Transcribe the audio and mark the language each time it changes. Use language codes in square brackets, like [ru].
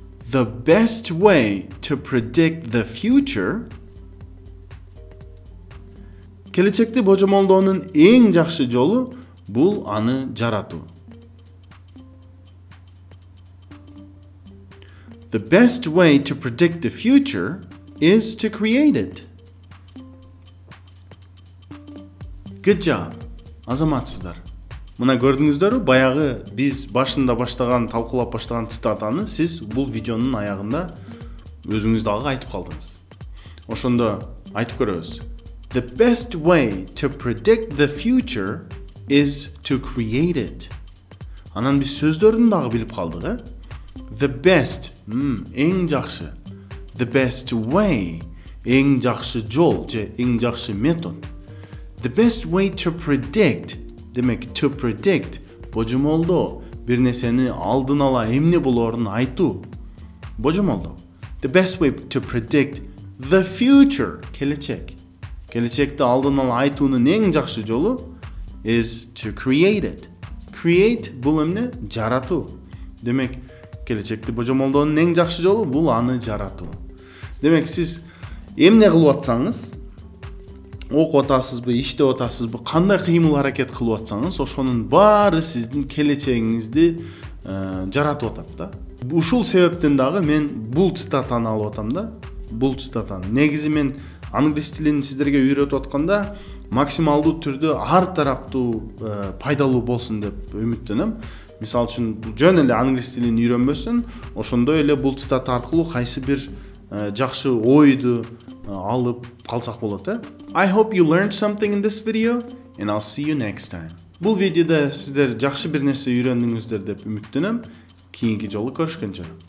[en] The best way to predict the future. [ky] Келечекти божомолдоонун эң жакшы жолу бул аны жаратуу. [en] The best way to predict the future is to create it. Good job. [ky] Азаматсыздар. Мына көрдүңүздөрбү, баягы биз башында баштаган, талкуулап баштаган цитатаны сиз бул видеонун аягында өзүңүз дагы айтып калдыңыз. Ошондо айтып көрөбүз. [en] The best way to predict the future is to create it. [ky] Анан биз сөздөрүн дагы билип калдык, [en] The best, [ky] эң жакшы. [en] The best way, [ky] эң жакшы жол же эң жакшы метод. [en] The best way to predict, [ky] демек to predict, божомолдоо, бир нерсени алдын ала эмне болоорун айтуу. Божомолдоо. [en] The best way to predict the future, [ky] келечек. Келечекти алдын ала айтуунун эң жакшы жолу [en] is to create it. [ky] Create бул эмне? Жаратуу. Демек, келечекти божомолдоонун эң жакшы жолу бул аны жаратуу. Демек, сиз эмне кылып атсаңыз, окуп атасызбы, иштеп атасызбы, кандай кыймыл аракет кылып атсаңыз, ошонун баары сиздин келечегиңизди жаратып атат да. Ушул себептен дагы мен бул цитатаны алып атам да. Бул цитатаны. Негизи мен англис тилин сиздерге үйрөтүп атканда максималдуу түрдө ар тараптуу пайдалуу болсун деп үмүттөнөм. Мисалы үчүн жөн эле англис тилин үйрөнбөстөн, ошондой эле бул цитат аркылуу кайсы бир жакшы ойду алып калсак болот. [en] I hope you learned something in this video and I'll see you next time. [ky] Бул видеода сиздер жакшы бир нерсе үйрөндүңүздөр деп үмүттөнөм. Кийинки жолу көрүшкөнчө.